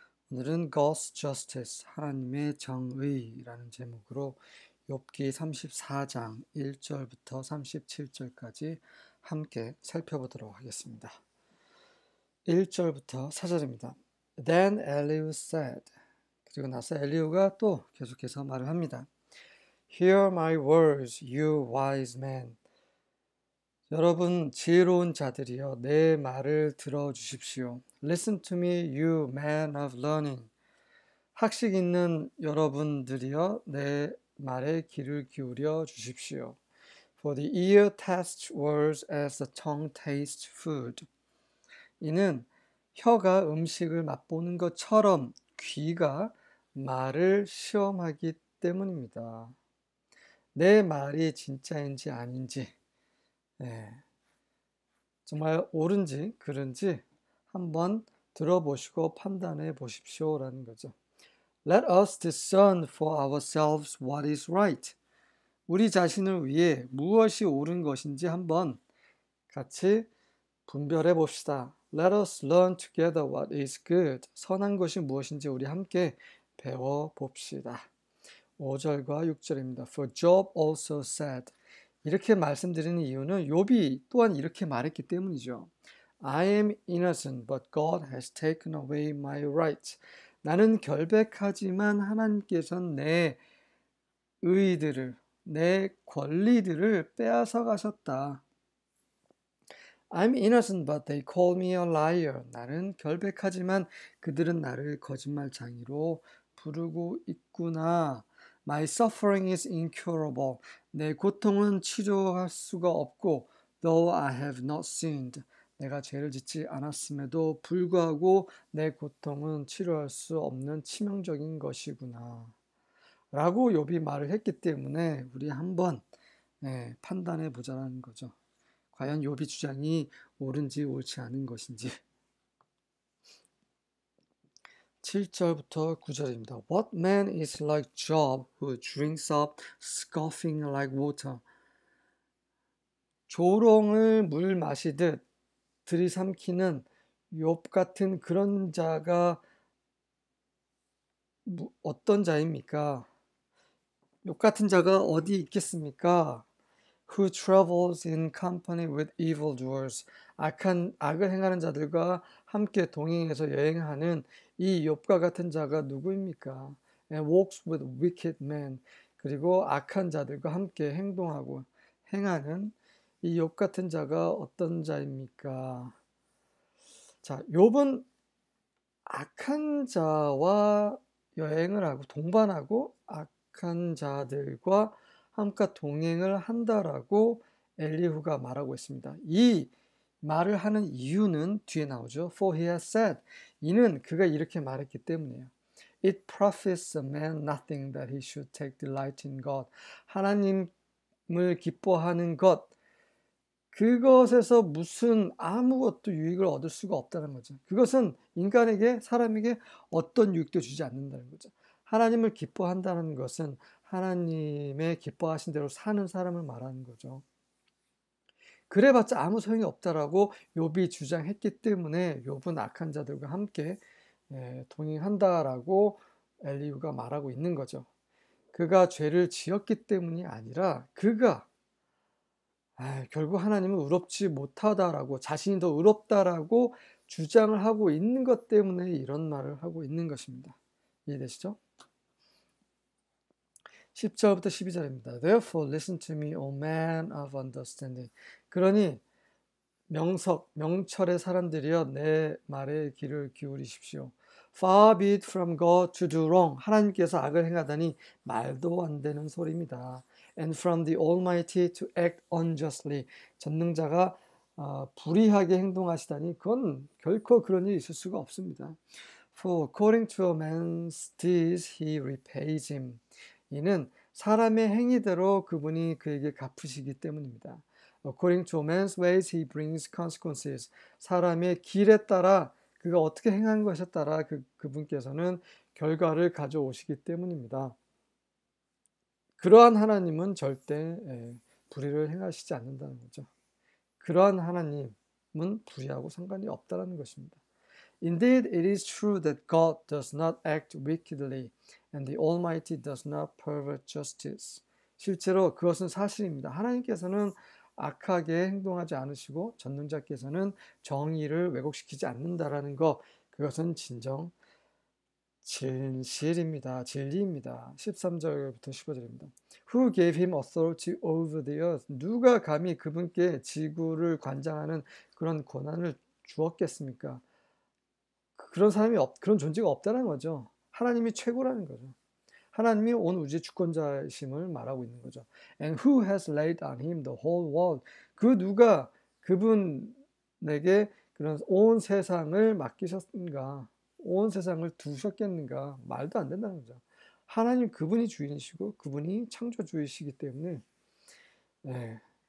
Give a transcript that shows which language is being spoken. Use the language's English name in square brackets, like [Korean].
[Korean] 오늘은 [English] God's Justice, [Korean] 하나님의 정의라는 제목으로 욥기 34장 1절부터 37절까지 함께 살펴보도록 하겠습니다. 1절부터 4절입니다. [English] Then Elihu said, [Korean] 그리고 나서 엘리후가 또 계속해서 말을 합니다. [English] Hear my words, you wise men. [Korean] 여러분 지혜로운 자들이여 내 말을 들어주십시오. [English] Listen to me, you man of learning. [Korean] 학식 있는 여러분들이여 내 말에 귀를 기울여 주십시오. [English] For the ear tests words as the tongue tastes food. [Korean] 이는 혀가 음식을 맛보는 것처럼 귀가 말을 시험하기 때문입니다. 내 말이 진짜인지 아닌지 정말 옳은지 그른지 한번 들어보시고 판단해 보십시오라는 거죠. [English] Let us discern for ourselves what is right. [Korean] 우리 자신을 위해 무엇이 옳은 것인지 한번 같이 분별해 봅시다. [English] Let us learn together what is good. [Korean] 선한 것이 무엇인지 우리 함께 배워 봅시다. 5절과 6절입니다. [English] For Job also said. [Korean] 이렇게 말씀드리는 이유는 욥이 또한 이렇게 말했기 때문이죠. [English] I am innocent, but God has taken away my rights. [Korean] 나는 결백하지만 하나님께서는 내 의의들을, 내 권리들을 빼앗아 가셨다. [English] I'm innocent, but they call me a liar. [Korean] 나는 결백하지만 그들은 나를 거짓말쟁이로 부르고 있구나. [English] My suffering is incurable. [Korean] 내 고통은 치료할 수가 없고, [English] though I have not sinned. [Korean] 내가 죄를 짓지 않았음에도 불구하고 내 고통은 치료할 수 없는 치명적인 것이구나. 라고 욥이 말을 했기 때문에 우리 한번 판단해 보자는 거죠. 과연 욥의 주장이 옳은지 옳지 않은 것인지. 7절부터 9절입니다. [English] What man is like Job who drinks up scoffing like water. [Korean] 조롱을 물 마시듯 들이삼키는 욥 같은 그런 자가 어떤 자입니까? 욥 같은 자가 어디 있겠습니까? [English] Who travels in company with evildoers. [Korean] 악을 행하는 자들과 함께 동행해서 여행하는 이 욥과 같은 자가 누구입니까? [English] And walks with wicked men. [Korean] 그리고 악한 자들과 함께 행동하고 행하는 이 욥 같은 자가 어떤 자입니까? 자, 욥은 악한 자와 여행을 하고 동반하고 악한 자들과 함께 동행을 한다라고 엘리후가 말하고 있습니다. 이 말을 하는 이유는 뒤에 나오죠. [English] For he has said. [Korean] 이는 그가 이렇게 말했기 때문이에요. [English] It profits a man nothing that he should take delight in God. [Korean] 하나님을 기뻐하는 것, 그것에서 무슨 아무것도 유익을 얻을 수가 없다는 거죠. 그것은 인간에게, 사람에게 어떤 유익도 주지 않는다는 거죠. 하나님을 기뻐한다는 것은 하나님의 기뻐하신 대로 사는 사람을 말하는 거죠. 그래봤자 아무 소용이 없다라고 욥이 주장했기 때문에 욥은 악한 자들과 함께 동행한다라고 엘리후가 말하고 있는 거죠. 그가 죄를 지었기 때문이 아니라 그가 결국 하나님은 의롭지 못하다라고, 자신이 더 의롭다라고 주장을 하고 있는 것 때문에 이런 말을 하고 있는 것입니다. 이해되시죠? 10절부터 12절입니다. [English] Therefore listen to me, O man of understanding. [Korean] 그러니 명철의 사람들이여 내 말에 귀를 기울이십시오. [English] Far be it from God to do wrong. [Korean] 하나님께서 악을 행하다니 말도 안 되는 소리입니다. [English] And from the Almighty to act unjustly. [Korean] 전능자가 불의하게 행동하시다니 그건 결코 그런 일이 있을 수가 없습니다. [English] For according to a man's deeds he repays him. [Korean] 이는 사람의 행위대로 그분이 그에게 갚으시기 때문입니다. [English] According to a man's ways he brings consequences. [Korean] 사람의 길에 따라 그가 어떻게 행한 것에 따라 그분께서는 결과를 가져오시기 때문입니다. 그러한 하나님은 절대 불의를 행하시지 않는다는 거죠. 그러한 하나님은 불의하고 상관이 없다는 것입니다. [English] Indeed, it is true that God does not act wickedly and the Almighty does not pervert justice. [Korean] 실제로 그것은 사실입니다. 하나님께서는 악하게 행동하지 않으시고 전능자께서는 정의를 왜곡시키지 않는다라는 것, 그것은 진정 진실입니다. 진리입니다. 13절부터 15절입니다. [English] Who gave him authority over the earth? [Korean] 누가 감히 그분께 지구를 관장하는 그런 권한을 주었겠습니까? 그런 사람이 그런 존재가 없다는 거죠. 하나님이 최고라는 거죠. 하나님이 온 우주의 주권자이심을 말하고 있는 거죠. [English] And who has laid on him the whole world? [Korean] 그 누가 그분에게 그런 온 세상을 맡기셨는가? 온 세상을 두셨겠는가? 말도 안 된다는 거죠. 하나님 그분이 주인이시고 그분이 창조주이시기 때문에 네.